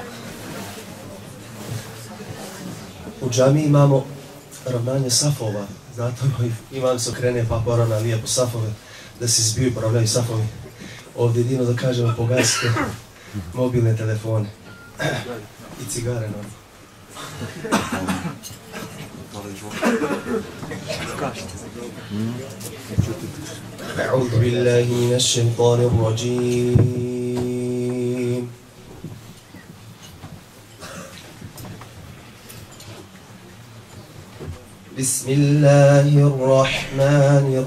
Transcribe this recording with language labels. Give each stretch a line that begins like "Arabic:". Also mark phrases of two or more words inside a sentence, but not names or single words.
Bosnian: U džami imamo ravnanje safova. Znate, imam se okrene pa poravna lijepo safove, da se zbiju i poravnaju safovi. Ovdje jedino da kažemo pogasite mobilne telefone i cigare normalno.
Arabic: أعوذ بالله من الشيطان الرجيم بسم الله الرحمن